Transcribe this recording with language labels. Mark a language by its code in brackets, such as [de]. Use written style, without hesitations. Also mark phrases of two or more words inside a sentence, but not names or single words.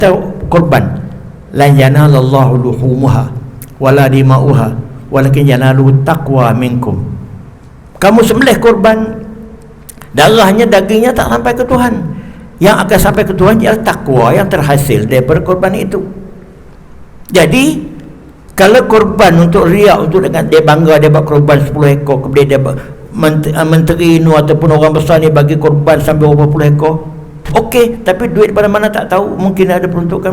[ar] korban, لن ينال الله لحومها ولا دماؤها ولكن يناله التقوى منكم. [ms] Kamu sembelih korban, darahnya, dagingnya tak sampai ke Tuhan. Yang akan sampai ke Tuhan ialah takwa yang terhasil daripada korban itu. Jadi kalau korban untuk riak, untuk dengan dia bangga dia buat korban 10 ekor, kemudian dia menteri nu ataupun orang besar ni bagi korban sampai berapa puluh ekor, okey, tapi duit daripada mana tak tahu, mungkin ada peruntukan.